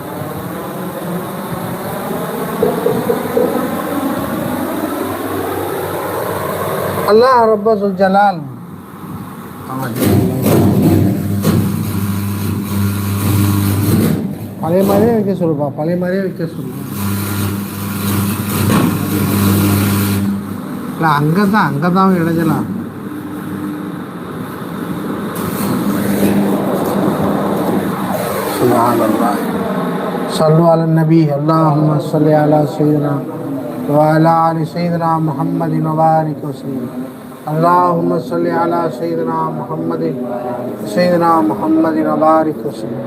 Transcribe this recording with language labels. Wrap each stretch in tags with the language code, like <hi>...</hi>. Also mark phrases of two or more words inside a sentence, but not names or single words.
<ta>அல்லாஹ்</ta> <ar>رب الجلال</ar> <ta>பழைய மாதிரியே வைக்க சொல்லுப்பா, பழைய மாதிரியே வைக்க சொல்லு. இல்லை அங்கே தான் இடைஞ்சலாம்.</ta> <ar>صلوا على النبي اللهم صل على سيدنا وعلى آل سيدنا محمد وبارك وسلم. اللهم صل على سيدنا محمد وبارك وسلم.</ar>